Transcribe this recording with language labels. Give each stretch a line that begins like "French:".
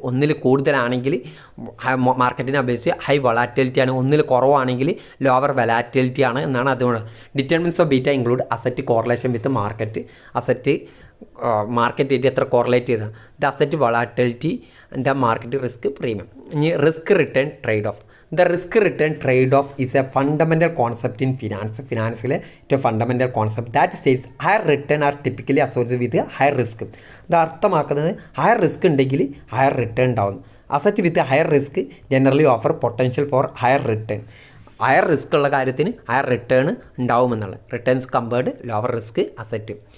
Malayalam: ഒന്നിൽ കൂടുതലാണെങ്കിൽ മാർക്കറ്റിനെ അപേക്ഷിച്ച് ഹൈ വൊളാറ്റിലിറ്റി ആണ്, ഒന്നിൽ കുറവാണെങ്കിൽ ലോവർ വൊളാറ്റിലിറ്റി ആണ് എന്നാണ്.
English: അതുകൊണ്ട് determinants of beta include asset correlation with market.
Malayalam: Asset മാർക്കറ്റായിട്ട് എത്ര കോറിലേറ്റ് ചെയ്താൽ the asset volatility the market risk premium. ഇനി risk return trade off.
English: The risk return trade-off is a fundamental concept in finance.
Malayalam: ഫിനാൻസിലെ ഏറ്റവും fundamental concept
English: That states higher return are typically associated with higher risk.
Malayalam: ഇത് അർത്ഥമാക്കുന്നത് higher risk ഉണ്ടെങ്കിൽ higher return ഉണ്ടാവും.
English: Asset with higher risk generally offer potential for higher return.
Malayalam: Higher risk ഉള്ള കാര്യത്തിന് higher return ഉണ്ടാവുമെന്നുള്ളത്.
English: Returns compared lower risk asset.